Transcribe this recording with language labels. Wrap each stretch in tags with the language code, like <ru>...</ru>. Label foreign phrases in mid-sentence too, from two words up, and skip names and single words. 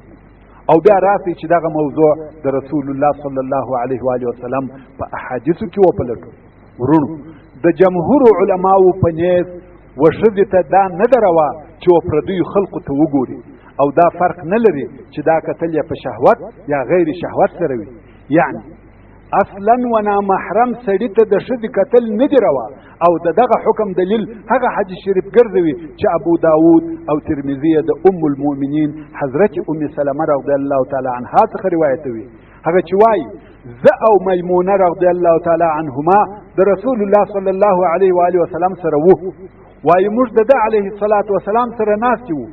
<ps>او بیا راسئ چې دغه موضوع د رسول الله</ps> <ar>صلی الله علیه و آله وسلم</ar> <ps>په احادیثو کې وپلټو. ورونو، د جمهور علماو په نیز و ښځې ته دا نه ده روا چې و پردیو خلقو ته وګوري، او دا فرق نه لري چې دا کتل یې په شهوت یا غیر شهوت سره وي. یعنی اصلا و نامحرم سړي ته د ښځې کتل نه دي روا، او د دغه حکم دلیل هغه حدیث شریف ګرځوي چې ابو داود او ترمذي د ام المؤمنین حضرت ام سلمه</ps> <ar>رضی الله تعالی عنها</ar> <ps>څخه روایتوي، هغه چې وایي زه او میمونه</ps> <ar>رضی الله تعالی عنهما</ar> <ps>د رسول الله</ps> <ar>صلی الله علیه و آله وسلم</ar> <ps>سره وو، وایي موږ د ده</ps> <ar>علیه الصلاة وسلام</ar> <ps>سره ناستې وو.</ps>